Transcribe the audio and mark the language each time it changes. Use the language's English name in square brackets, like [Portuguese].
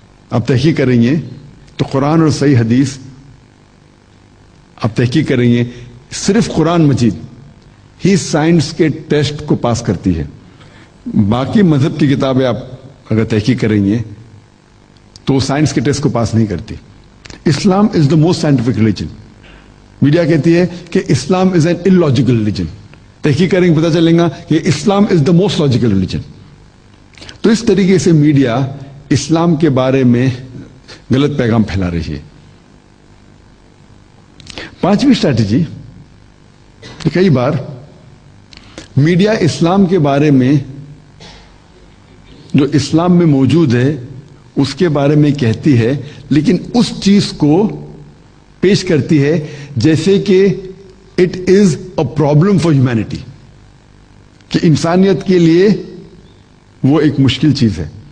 [Urdu] آپ تحقیق کریں گے تو قرآن اور صحیح حدیث آپ تحقیق کریں گے صرف قرآن مجید ہی سائنس کے ٹیسٹ کو پاس کرتی ہے. باقی مذہب کی کتابیں آپ اگر تحقیق کریں گے تو سائنس کے ٹیسٹ کو پاس نہیں کرتی. [English] Islam is the most scientific religion. [Urdu] Media کہتی ہے کہ [English] Islam is an illogical religion. [Urdu] تحقیق کریں گے پتہ چلے گا کہ [English] Islam is the most logical religion. [Urdu] تو اس طریقے سے میڈیا اسلام کے بارے میں غلط پیغام پھیلا رہی ہے. پانچویں اسٹریٹجی, کئی بار میڈیا اسلام کے بارے میں جو اسلام میں موجود ہے اس کے بارے میں کہتی ہے لیکن اس چیز کو پیش کرتی ہے جیسے کہ [English] it is a problem for humanity, [Urdu] کہ انسانیت کے لیے وہ ایک مشکل چیز ہے.